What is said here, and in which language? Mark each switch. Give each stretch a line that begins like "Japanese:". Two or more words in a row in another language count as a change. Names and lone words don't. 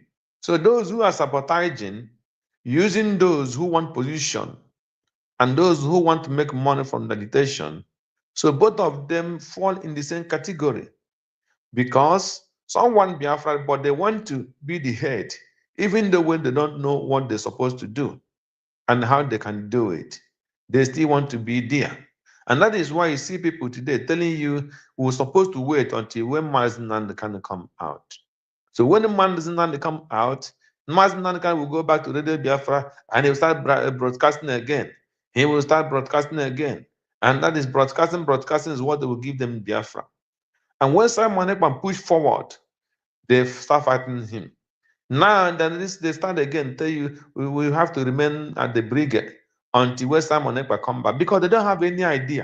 English: So those who are sabotaging, using those who want position and those who want to make money from meditation, so both of them fall in the same category, because some want Biafra, but they want to be the head, even though when they don't know what they're supposed to do and how they can do it, they still want to be there. And that is why you see people today telling you we're supposed to wait until when Mazi Nnamdi Kanu come out. So when the Mazi Nnamdi come out, Mazi Nnamdi Kanu will go back to Radio Biafra and he will start broadcasting again. He will start broadcasting again. And that is broadcasting is what they will give them in Biafra. And when Simon Ekpa push forward, they start fighting him. Now then they start again, tell you we have to remain at the brigade until when Simon Ekpa come back, because they don't have any idea.